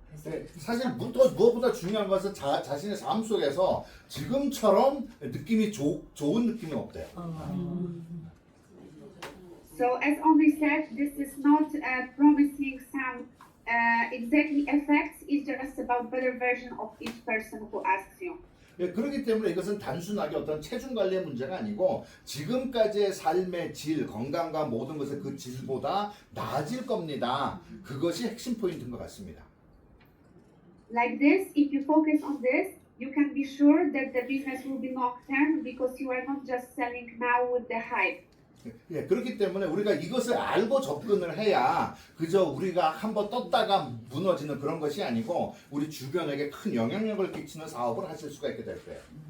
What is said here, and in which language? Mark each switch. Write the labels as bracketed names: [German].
[Korean] 네, 사실 무엇보다 중요한 것은 자신의 삶 속에서 지금처럼 느낌이 좋은 느낌이 없대요. [English] So as Omri said, this is not promising some exactly effects. It's just about better version of each person who asks you. [Korean] 예, 그렇기 때문에 이것은 단순하게 어떤 체중 관리의 문제가 아니고 지금까지의 삶의 질, 건강과 모든 것의 그 질보다 나아질 겁니다. 그것이 핵심 포인트인 것 같습니다. [English] Like this, if you focus on this, you can be sure that the business will be long-term because you are not just selling now with the hype. [Korean] 예, 그렇기 때문에 우리가 이것을 알고 접근을 해야 그저 우리가 한번 떴다가 무너지는 그런 것이 아니고 우리 주변에게 큰 영향력을 끼치는 사업을 하실 수가 있게 될 거예요.